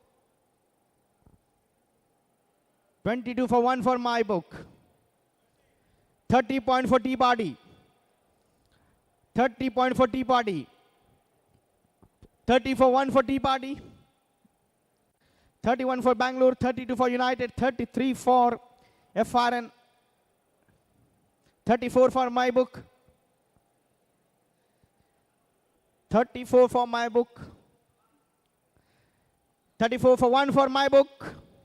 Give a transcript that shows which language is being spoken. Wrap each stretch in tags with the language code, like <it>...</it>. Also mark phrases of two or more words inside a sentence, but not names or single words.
<en>22 for 1 for my book. 30 point for Tea Party. 30 point for Tea Party. 30 for 1 for Tea Party. 31 for Bangalore. 32 for United. 33 for FRN. 34 for my book. 34 for my book. 34 for 1 for my book.</en>